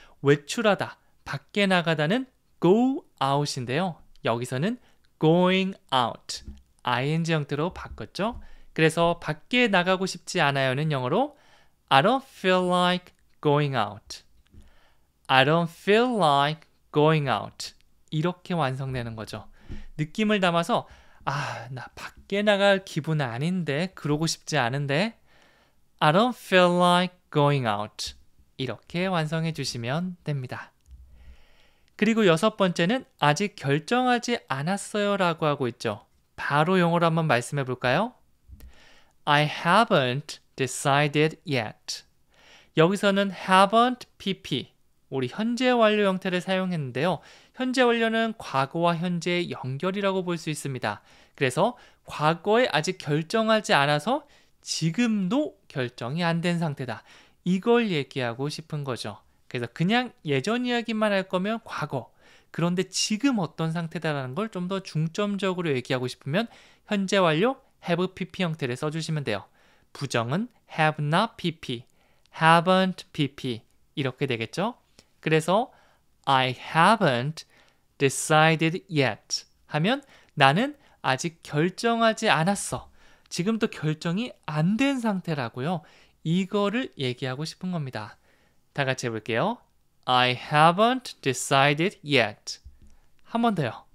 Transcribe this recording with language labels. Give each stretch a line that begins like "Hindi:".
Korean: 외출하다, 밖에 나가다는
English: go out
Korean: 인데요. 여기서는
English: going out,
Korean: ing 형태로 바꿨죠. 그래서 밖에 나가고 싶지 않아요는 영어로
English: I don't feel like going out. I don't feel like going out.
Korean: 이렇게 완성되는 거죠. 느낌을 담아서 나 밖에 나갈 기분 아닌데, 그러고 싶지 않은데
English: I don't feel like going out.
Korean: 이렇게 완성해 주시면 됩니다. 그리고 여섯 번째는 아직 결정하지 않았어요 라고 하고 있죠. 바로 영어로 한번 말씀해 볼까요?
English: I haven't decided yet.
Korean: 여기서는 haven't pp, 우리 현재 완료 형태를 사용했는데요. 현재 완료는 과거와 현재의 연결이라고 볼 수 있습니다. 그래서 과거에 아직 결정하지 않아서 지금도 결정이 안 된 상태다. 이걸 얘기하고 싶은 거죠. 그래서 그냥 예전 이야기만 할 거면 과거, 그런데 지금 어떤 상태다라는 걸 좀 더 중점적으로 얘기하고 싶으면 현재 완료 have pp 형태를 써주시면 돼요. 부정은 have not pp, haven't pp 이렇게 되겠죠. 그래서
English: I haven't decided yet
Korean: 하면 나는 아직 결정하지 않았어. 지금도 결정이 안 된 상태라고요. 이거를 얘기하고 싶은 겁니다. 다 같이 해볼게요.
English: I haven't decided yet.
Korean: 한 번 더요.